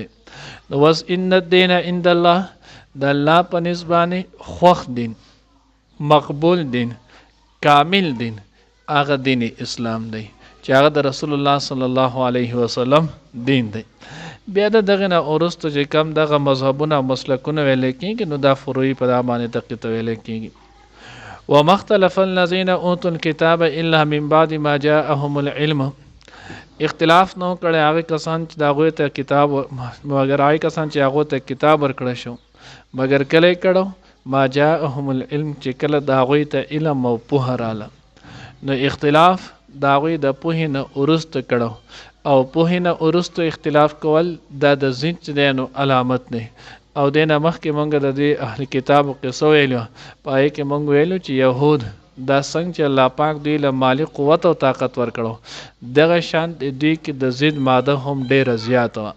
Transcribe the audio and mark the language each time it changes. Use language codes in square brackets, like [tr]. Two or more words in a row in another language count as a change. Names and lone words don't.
[ps] نو وس [ar] ان الدین عند الله [ps] د الله په نسبانه خوښ دین، مقبول دین، کامل دین هغه دین اسلام دی چې هغه د رسول الله [ar] صلی الله علیه وسلم [ps] دین دی. بیا دغه نه وروسته چې کم دغه مذهبونه او مسلکونه ویل کېږي نو دا فروعي په دا باندې دقیق ویل کېږي. [ar] وما اختلف الذين اوتوا الكتاب الا من بعد ما جاءهم العلم، [ps] اختلاف نو کړي هغه کسان چې هغوی ته کتاب مگر هغه کسان چې هغوی ته کتاب ورکړی شو مگر کله کړو [ar] ما جاءهم العلم [ps] چې کله د هغوی ته علم او پوهه راله. نو اختلاف د هغوی د پوهې نه وروسته کړو او پوهې نه وروسته اختلاف کول دا د ضد چې دی نو علامت دی. او دې نه مخکې مونږ د دې اهل کتابو قصه ویلو، په هغې کې مونږ ویلو چې یهود دا څنګه چې الله پاک دوی له مالی قوت او طاقت ورکړو دغه شان دوی کې د ضد ماده هم ډېره زیاته وه.